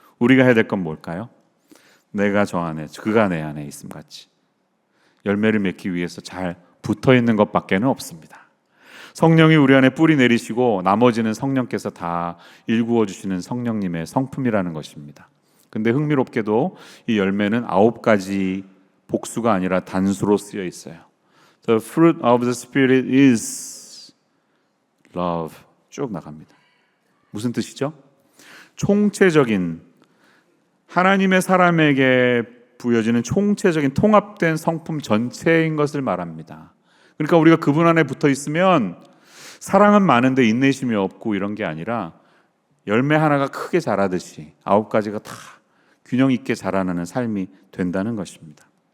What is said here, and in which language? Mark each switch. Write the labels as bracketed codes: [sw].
[ko] 우리가 해야 될 건 뭘까요? 내가 저 안에, 그가 내 안에 있음 같이 열매를 맺기 위해서 잘 붙어있는 것밖에는 없습니다. 성령이 우리 안에 뿌리 내리시고 나머지는 성령께서 다 일구어 주시는 성령님의 성품이라는 것입니다. 근데 흥미롭게도 이 열매는 9가지 복수가 아니라 단수로 쓰여 있어요. [en] The fruit of the Spirit is love. [ko] 쭉 나갑니다. 무슨 뜻이죠? 총체적인 하나님의 사람에게 부여지는 총체적인 통합된 성품 전체인 것을 말합니다. 그러니까 우리가 그분 안에 붙어 있으면 사랑은 많은데 인내심이 없고 이런 게 아니라 열매 하나가 크게 자라듯이 9가지가 다 균형 있게 자라나는 삶이 된다는 것입니다.